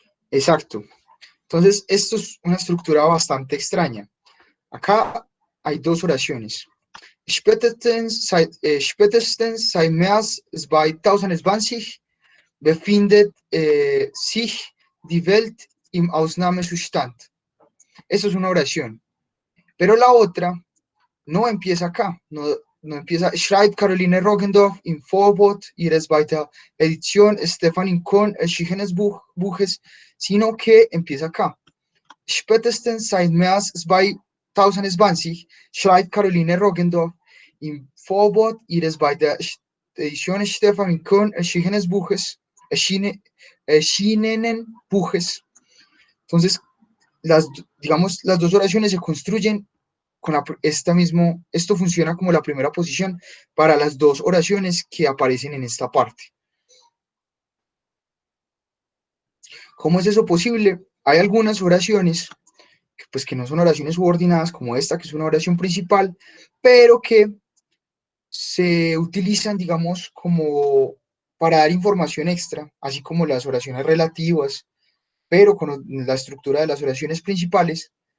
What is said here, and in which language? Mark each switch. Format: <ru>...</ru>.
<es>Exacto. Entonces, esto es una estructura bastante extraña. Acá hay dos oraciones.</es> <de>Spätestens seit März 2020 befindet sich die Welt im Ausnahmezustand.</de> <es>Eso es una oración. Pero la otra no empieza acá, no empieza,</es> <de>schreibt Caroline Roggendorf im Vorwort ihres weiter Edition Stefan Kohn erschienenes Buches,</de> <es>sino que empieza acá.</es> <de>Spätestens seit März 2020 schreibt Caroline Roggendorf im Vorwort ihres weiter Edition Stefan Kohn erschienenes Buches, erschienenen Buches.</de> <es>Entonces, digamos, las dos oraciones se construyen con esto funciona como la primera posición para las dos oraciones que aparecen en esta parte. ¿Cómo es eso posible? Hay algunas oraciones pues, que no son oraciones subordinadas, como esta, que es una oración principal, pero que se utilizan, digamos, como para dar información extra, así como las oraciones relativas, pero con la estructura de las oraciones principales.</es>